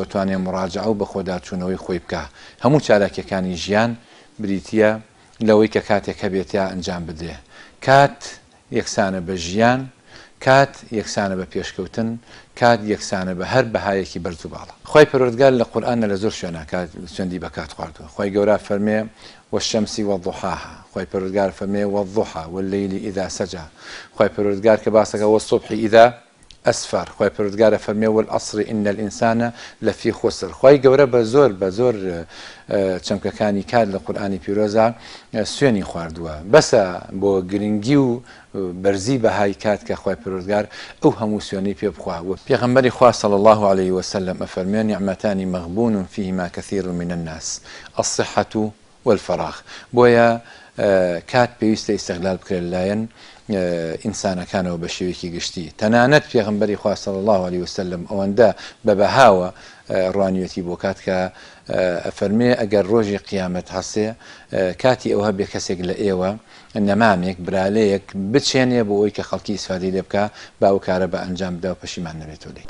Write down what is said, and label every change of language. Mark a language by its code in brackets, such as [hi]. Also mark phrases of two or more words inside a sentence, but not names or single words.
[ckb] ئەتوانێت مڕاجعە و بە خۆداچوونەوەی خۆی بکە هەموو چالاکیەکانی ژیان بریتیە لەوەی کە کاتێک هەبێت یا ئەنجام بدرێ کات یەکسانە بە ژیان کات یەکسانە بە پێشکەوتن کات یەکسانە بە هەر بەهایەکی بەرز و باڵە خی پەروەردگار لە قورئانە لە زۆر شوێنە کات سوێندی بە کات خواردووە خی گەورە فەرمێ [ar] والشمس وضحاها [ckb] خی پەروەردگار فەرمێ [ar] والضحى والليل إذا سجى [ckb] خی پەروەردگار کە باسەکە [ar] والصبح إذا أسفر [ckb] خی پەروەردگارە فەرمێ [ar] والعصر إن الإنسان لفي خسر [ckb] خی گەورە بە زۆر چەمکەکانی کات لە قورئانی پیرۆزە سوێنی خواردووە بەسە بۆ گرنگی و بەرزی بەهای کات کە خی پەروەردگار ئەو هەموو سوێنەی پێ بخواوە پێغەمبەری خوا [ar] صلی الله عليه وسلم ئەفەرمێ نعمەتانی مەغبون فيهما كثير من الناس الصحة والفراغ [ckb] بۆیە کات پێویستە ئیستیغلال بکرێت لایەن ئینسانەکانەوە بە شێوەیەکی گشتی تەنانەت پێغەمبەری خوا [ar] صلی الله عليه وسلم [ckb] ئەوەندە بە بەهاوە ڕوانیەتی بۆ کات کە ئەفەرمێ ئەگەر ڕۆژی قیامەت هەسێ کاتی ئەوە بێ کەسێک لە ئێوە نەمامێک برالەیەک بچێنێ بۆ ئەوی کە خەڵکی ئیسفادەی لێ بکە باو کارە بە ئەنجام بدا و پەشیمان نەبێتەوە لێ